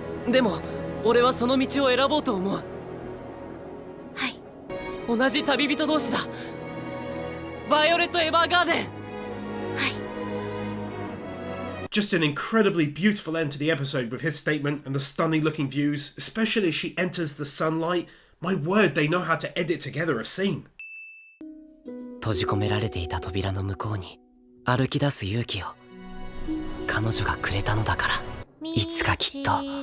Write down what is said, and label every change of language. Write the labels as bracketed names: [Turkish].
[Japanese] でも俺はその道を選ぼうと思う。はい。同じ旅人同士だ。バイオレット・エヴァーガーデン。はい。 [English] just an incredibly beautiful end to the episode with his statement and the stunning looking views, especially as she enters the sunlight. My word, they know how to edit together a scene. [Japanese] 閉じ込められていた扉の向こうに歩き出す勇気を彼女がくれたのだから、いつかきっと。